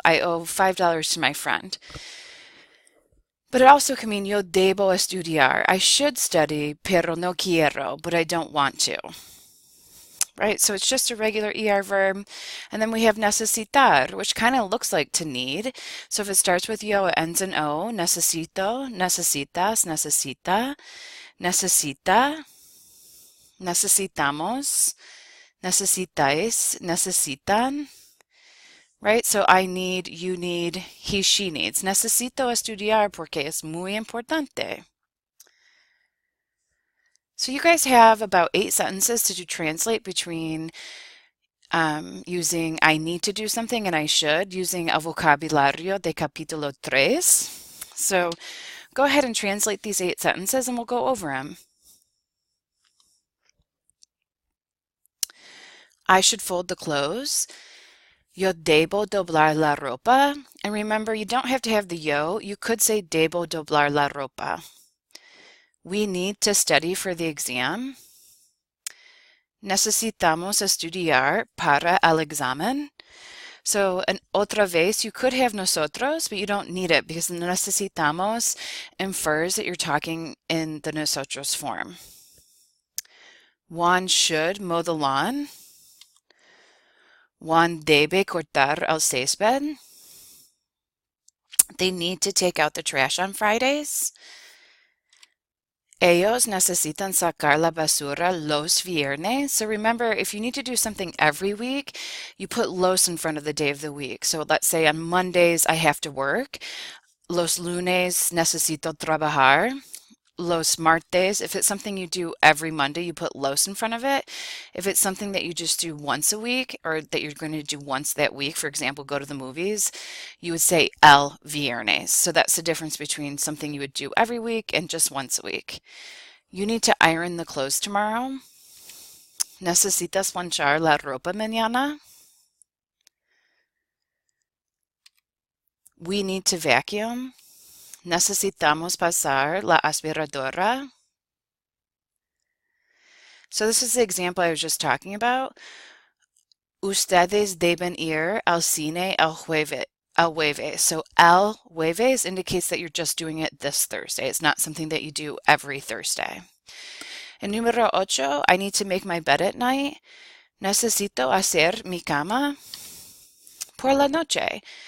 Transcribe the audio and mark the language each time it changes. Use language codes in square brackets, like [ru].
[en] I owe $5 to my friend. But it also can mean [es] yo debo estudiar. [en] I should study, [es] pero no quiero, [en] but I don't want to. Right? So it's just a regular ER verb. And then we have necesitar, which kind of looks like to need. So if it starts with yo, it ends in o. [es] Necesito, necesitas, necesita, necesita. Necesitamos, necesitáis, necesitan, right? [en] So I need, you need, he, she needs. [es] Necesito estudiar porque es muy importante. [en] So you guys have about 8 sentences to translate between using I need to do something and I should, using [es] el vocabulario de capítulo 3. [en] So go ahead and translate these 8 sentences and we'll go over them. I should fold the clothes. [es] Yo debo doblar la ropa. [en] And remember, you don't have to have the yo. You could say [es] debo doblar la ropa. [en] We need to study for the exam. [es] Necesitamos estudiar para el examen. [en] So, and [es] otra vez, [en] you could have nosotros, but you don't need it because the necesitamos infers that you're talking in the nosotros form. [es] Juan [en] should mow the lawn. [es] Juan debe cortar el césped. [en] They need to take out the trash on Fridays. [es] Ellos necesitan sacar la basura los viernes. [en] So remember, if you need to do something every week, you put los in front of the day of the week. So let's say on Mondays I have to work. [es] Los lunes necesito trabajar. [en] Los martes, if it's something you do every Monday, you put los in front of it. If it's something that you just do once a week or that you're going to do once that week, for example, go to the movies, you would say [es] el viernes. [en] So that's the difference between something you would do every week and just once a week. You need to iron the clothes tomorrow. [es] ¿Necesitas planchar la ropa mañana? [en] We need to vacuum. [es] ¿Necesitamos pasar la aspiradora? [en] So this is the example I was just talking about. [es] Ustedes deben ir al cine el jueves. El jueves. [en] So [es] el jueves [en] indicates that you're just doing it this Thursday. It's not something that you do every Thursday. And [es] número ocho, [en] I need to make my bed at night. [es] Necesito hacer mi cama por la noche.